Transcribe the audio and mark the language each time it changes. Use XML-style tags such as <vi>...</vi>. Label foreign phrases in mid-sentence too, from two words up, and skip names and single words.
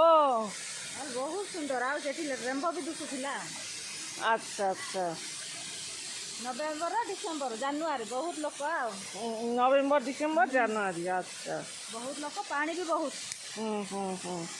<or>ଆଉ ବହୁତ ସୁନ୍ଦର। ଆଉ ସେଠି ରେମ୍ବ ବି ଦିଶୁଥିଲା।</or> <bn>আচ্ছা আচ্ছা,</bn> <or>ନଭେମ୍ବର ଡିସେମ୍ବର ଜାନୁଆରୀ ବହୁତ ଲୋକ, ଆଉ</or> <bn>নভেম্বর ডিসেম্বর জানুয়ারি, আচ্ছা।</bn> <or>ବହୁତ ଲୋକ, ପାଣି ବି ବହୁତ। হুম হুম হুম।</or>